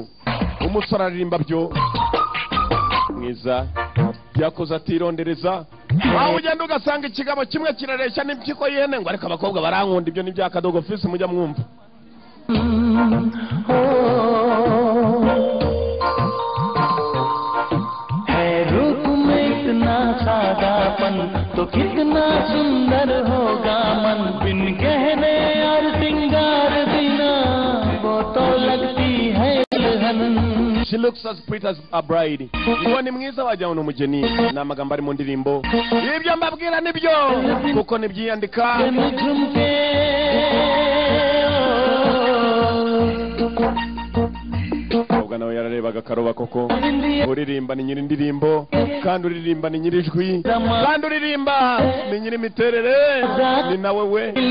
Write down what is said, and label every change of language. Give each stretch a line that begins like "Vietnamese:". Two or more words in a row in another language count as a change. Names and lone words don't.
Kinyarwanda: Umusore aririmba byo. Mwiza. Yakoze atirondereza. Aho ugenda ugasanga ikigabo kimwe kirareshya n'impyiko y'ihene ngo ariko abakobwa barankunda. Ibyo ni bya Kadogo Fils mujya mwumva.
Hindi: है रूप में इतना सादापन तो कितना सुंदर होगा मन बिन गहने और सिंगार बिना वो तो लगती है दुल्हन.
English: She looks as pretty as a bride.
Kinyarwanda: Uwo ni mwiza wajya uno mugeni. Na magambo ari mu ndirimbo. Ibyo mbabwira nibyo kuko nibyiyandika. Nawe yararebaga karoba koko. Uririmba ni nyiri indirimbo kandi uririmba ni nyiri ijwi kandi uririmba ni nyiri imiterere ni nawe we.